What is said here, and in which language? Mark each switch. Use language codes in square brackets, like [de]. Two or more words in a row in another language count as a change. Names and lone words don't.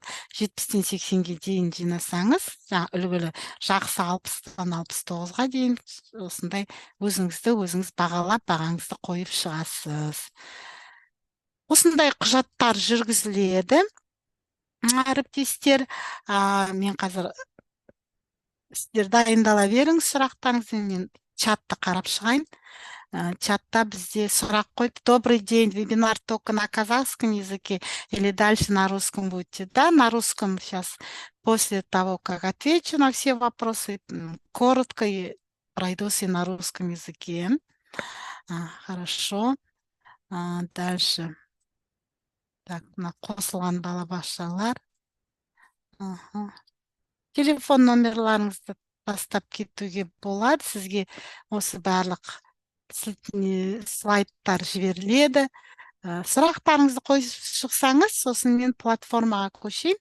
[kk] 70-тен 80-ге дейін жинасаңыз, үлгілі жақсы 60-тан 69-ға дейін осындай өзіңіз бағалап, бағаңызды қойып шығасыз. Осындай құжаттар жүргізіледі. Әріптестер, мен қазір сіздер дайындала беріңіз сұрақтарыңызды, мен чатты қарап шығайын. Чатта бізде сұрақ қойды: [ru] добрый день, вебинар только на казахском языке или дальше на русском будете? Да, на русском сейчас, после того, как отвечу на все вопросы, коротко и пройдусь и на русском языке. Хорошо. Дальше. Так, [kk] қосылған балабақшалар. Телефон номерларыңызды тастап кетуге болады. Сізге осы барлық слайдтар жіберіледі. Сұрақтарыңызды қойып шықсаңыз, сосын мен платформаға көшейін.